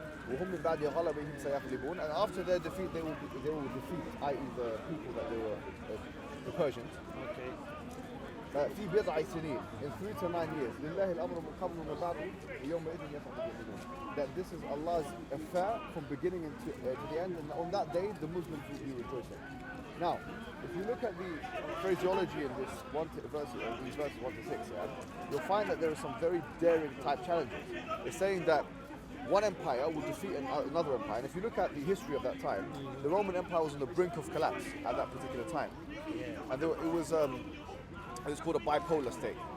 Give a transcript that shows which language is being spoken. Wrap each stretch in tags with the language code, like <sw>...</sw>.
<en>And after their defeat, they will defeat, i.e. the people that they were, the Persians. Okay.</en> <ar>في بضع سنين,</ar> <en>in 3 to 9 years,</en> <ar>لله الأمر من قبل ومن بعد يومئذ يفرح المؤمنون.</ar> <en>That this is Allah's affair from beginning to the end, and on that day the Muslims will be rejoicing. Now, if you look at the phraseology in this these verses 1 to 6, you'll find that there are some very daring type challenges. It's saying that one empire will defeat another empire, and if you look at the history of that time, the Roman Empire was on the brink of collapse at that particular time, and it was called a bipolar state.</en>